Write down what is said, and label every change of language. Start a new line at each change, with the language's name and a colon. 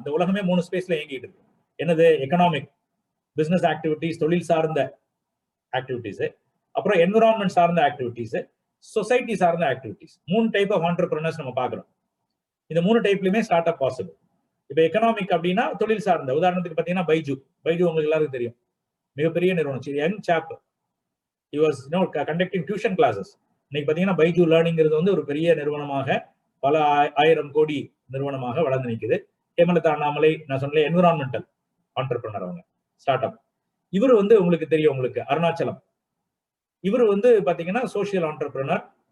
Tamil: இந்த உலகமே 3 ஸ்பேஸ்ல இயங்கிட்டு இருக்கு. என்னது? எக்கனாமிக், பிசினஸ் ஆக்டிவிட்டிஸ், தொழில் சார்ந்த ஆக்டிவிட்டிஸ், அப்புறம் என்விரான்மெண்ட் சார்ந்த ஆக்டிவிட்டிஸ், சொசைட்டி சார்ந்த ஆக்டிவிட்டிஸ். 3 டைப் ஆஃப் ஆண்டர்பிரினர்ஸ் நம்ம பாக்குறோம். இந்த 3 டைப்லயுமே ஸ்டார்ட் அப் பாசிபிள். இப்ப எக்கனாமிக் அப்படின்னா தொழில் சார்ந்த, உதாரணத்துக்கு பாத்தீங்கன்னா பைஜு உங்களுக்கு எல்லாருக்கும் தெரியும். மிகப்பெரிய நிறுவனம், யங் சாப்.
English: he was conducting tuition classes.
Tamil: இன்னைக்கு பாத்தீங்கன்னா பைஜூ லேர்னிங்கிறது வந்து ஒரு பெரிய நிறுவனமாக, பல 1000 கோடி நிறுவனமாக வளர்ந்து நிற்குது. ஹேமலதா அண்ணாமலை, நான் சொன்னேன் என்விரான்மெண்டல் ஆண்டர்பிரனர், அவங்க ஸ்டார்ட் அப். இவர் வந்து உங்களுக்கு தெரியும், உங்களுக்கு அருணாச்சலம், இவர் வந்து பாத்தீங்கன்னா சோசியல் ஆண்டர்பிரனர்.